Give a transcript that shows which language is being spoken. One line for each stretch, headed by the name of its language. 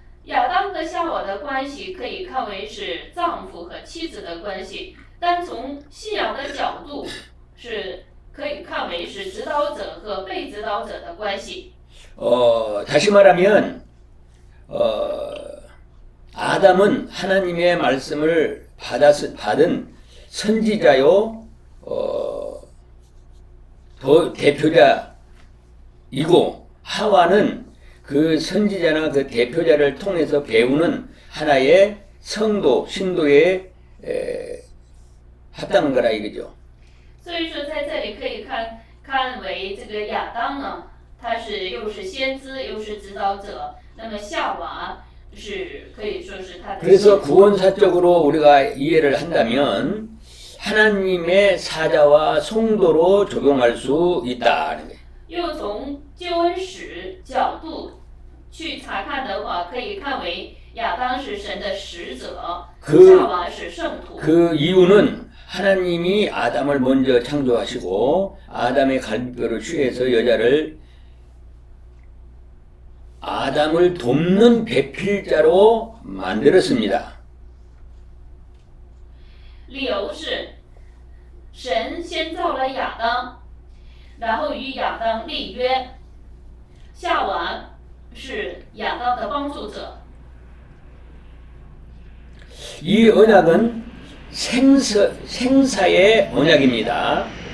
Chinese: 亚当和夏娃的关系可以看为是丈夫和妻子的关系，但从信仰的角度是可以看为是指导者和被指导者的关系。
Korean: 다시 말하면 아담은 하나님의 말씀을 받은 선지자요 대표자이고 하와는 그 선지자나 그 대표자를 통해서 배우는 하나의 성도, 신도에 합당한 거라 이거죠.
Chinese: 所以说，在这里可以看为这个亚当呢，他是又是先知又是指导者，那么夏娃是可以说是他的。
Korean: 그래서 구원사적으로 우리가 이해를 한다면 하나님의 사자와 성도로 적용할 수 있다는 거예요.
Chinese: 又从救恩史角度去查看的话，可以看为亚当是神的使者，夏娃是圣徒。
Korean: 그 이유는 하나님이 아담을 먼저 창조하시고 아담의 갈비뼈를 취해서 여자를 아담을 돕는 배필자로 만들었습니다.
Chinese: 理由是，神先造了亚当，然后与亚当立约，夏娃是亚当的帮助者。
Korean: 이 언약은 생사의 언약입니다.